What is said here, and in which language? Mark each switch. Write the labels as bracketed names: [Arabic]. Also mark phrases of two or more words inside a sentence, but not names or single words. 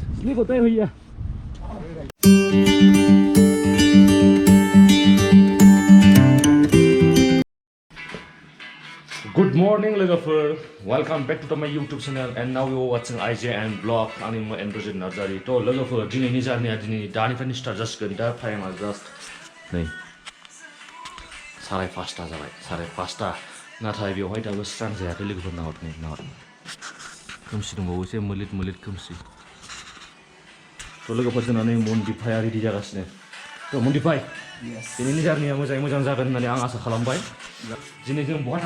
[English] của tôi huy à. Good morning, lwgwpwr. Welcome back to my YouTube channel, and now you are watching IJ and vlog. [Bodo] I'm Indrajit Narzary. To lwgwpwr, dinwi journey dini daniफ्रायनो start जासिगोन. दा टाइमा just नै 5:30 जाबाय 5:30 नाथाय बेवहाय दाबो स्रां जायाखै लोगोफोर नाहर खोमसि दंबावो एसे मोलिद खोमसि थ' लोगोफोर जोंना नै मन्दिफाया रेडि जागासिनो थ' मन्दिफाय दिनैनि जार्निया मोजां जागोन होननानै आं आसा खालामबाय दिनै जों बहा